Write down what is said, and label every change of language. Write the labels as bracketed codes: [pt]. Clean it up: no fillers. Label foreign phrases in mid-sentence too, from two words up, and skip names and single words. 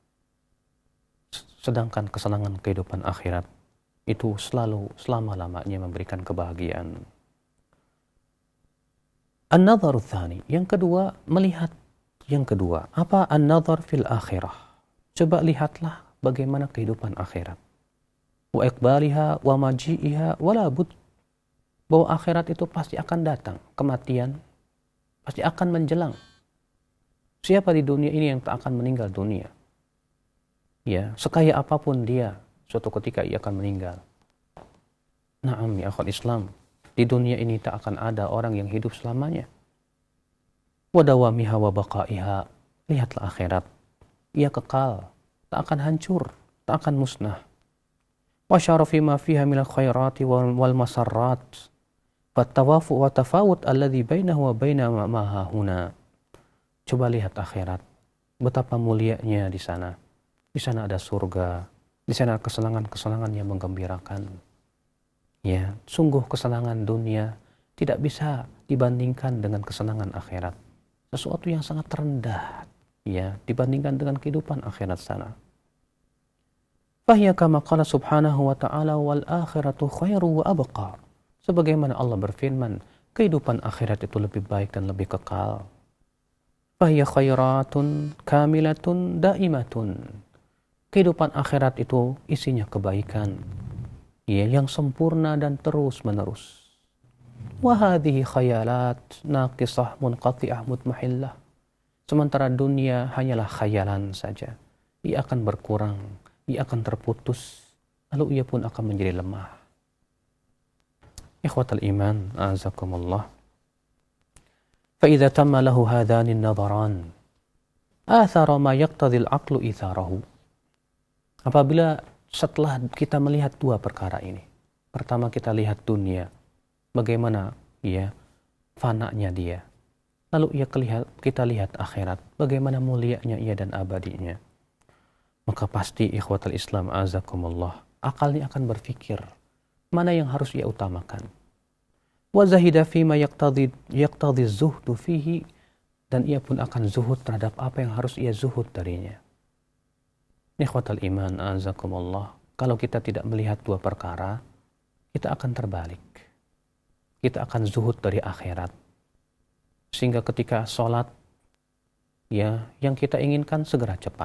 [id] Sedangkan kesenangan kehidupan akhirat itu selalu selama-lamanya memberikan kebahagiaan. [ar] النظر الثاني, [id] yang kedua, melihat yang kedua. Apa [ar] النظر في الآخرة? [id] Coba lihatlah bagaimana kehidupan akhirat. [ar] وإقبالها ومجيئها ولا بد. [id] Bahwa akhirat itu pasti akan datang, kematian pasti akan menjelang. Siapa di dunia ini yang tak akan meninggal dunia? Ya, sekaya apapun dia, suatu ketika ia akan meninggal. [ar] نعم يا أخوات الإسلام, [id] di dunia ini tak akan ada orang yang hidup selamanya. [ar] ودوامها وبقائها. [id] Lihatlah akhirat. Ia kekal, tak akan hancur, tak akan musnah. [ar] وشرف ما فيها من الخيرات والمسرات. فالتوافق والتفاوت الذي بينه وبين ما هاهنا. [id] Coba lihat akhirat. Betapa mulianya di sana. Di sana ada surga, di sana kesenangan-kesenangan yang menggembirakan. Ya, sungguh kesenangan dunia tidak bisa dibandingkan dengan kesenangan akhirat. Sesuatu yang sangat rendah, ya, dibandingkan dengan kehidupan akhirat sana. [ar] فهي كما قال سبحانه وتعالى والآخرة خير وأبقى. [id] Sebagaimana Allah berfirman, kehidupan akhirat itu lebih baik dan lebih kekal. [ar] فهي خيرة كاملة دائمة. [id] Kehidupan akhirat itu isinya kebaikan, ya, yang sempurna dan terus-menerus. [ar] وهذه خيالات ناقصة منقطعة مضمحلة. [id] Sementara dunia hanyalah khayalan saja. Ia akan berkurang, ia akan terputus, lalu ia pun akan menjadi lemah. [ar] إخوة الإيمان أعزكم الله. فإذا تم له هذان النظران آثر ما يقتضي العقل إيثاره. [id] Apabila setelah kita melihat dua perkara ini, pertama kita lihat dunia, bagaimana ya fananya dia, lalu kita lihat akhirat, bagaimana mulianya ia dan abadinya, maka pasti [ar] إخوة الإسلام أعزكم الله, [id] akalnya akan berpikir mana yang harus ia utamakan. [ar] وزهد فيما يقتضي الزهد فيه, [id] dan ia pun akan zuhud terhadap apa yang harus ia zuhud darinya. [ar] إخوة الإيمان أعزكم الله, [id] kalau kita tidak melihat dua perkara, kita akan terbalik. Kita akan zuhud dari akhirat. Sehingga ketika sholat, ya, yang kita inginkan segera cepat.